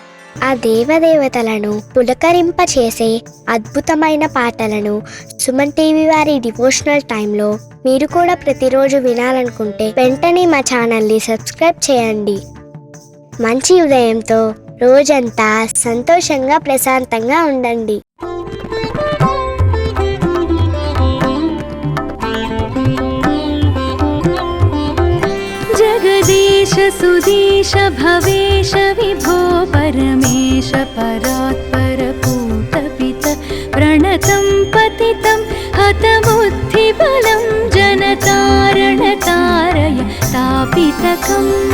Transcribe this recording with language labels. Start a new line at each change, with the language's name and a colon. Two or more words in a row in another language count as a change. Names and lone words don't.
Telugu: ఆ దేవదేవతలను పులకరింపచేసే అద్భుతమైన పాటలను సుమన్ టీవీ వారి
English: devotional time
Telugu: మీరు కూడా ప్రతిరోజు వినాలనుకుంటే వెంటనే మా
English: channel subscribe
Telugu: చేయండి. మంచి ఉదయంతో రోజంతా సంతోషంగా ప్రశాంతంగా ఉండండి.
Sanskrit: जगदीश सुधीश भवेश विभो परमेश परात्पर पूतपित प्रणतं पतितं हतबुद्धिबलं जनतारण तारय तापितकम्